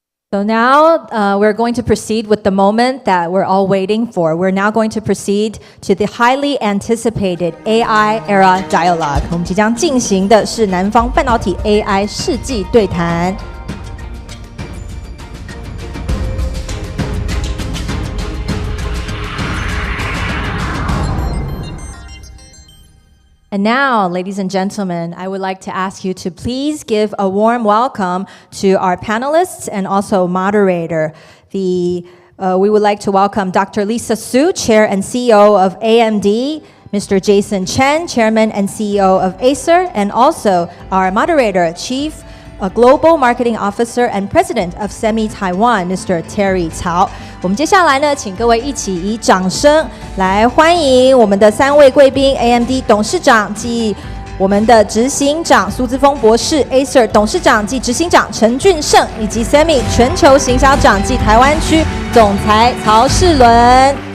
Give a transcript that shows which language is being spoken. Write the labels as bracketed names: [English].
[English] So now we're going to proceed with the moment that we're all waiting for. We're now going to proceed to the highly anticipated AI era dialogue. [Chinese] 我们即将进行的是南方半导体 AI 世纪对谈。 [English] And now, ladies and gentlemen, I would like to ask you to please give a warm welcome to our panelists and also moderator. We would like to welcome Dr. Lisa Su, Chair and CEO of AMD, Mr. Jason Chen, Chairman and CEO of Acer, and also our moderator, Chief Global Marketing Officer and President of SEMI Taiwan, Mr. Terry Cao. [Chinese] 我们接下来呢，请各位一起以掌声来欢迎我们的3位贵宾 ：AMD 董事长及我们的执行长苏姿丰博士 ，Acer 董事长及执行长陈俊胜，以及 SEMI 全球行销长及台湾区总裁曹世伦。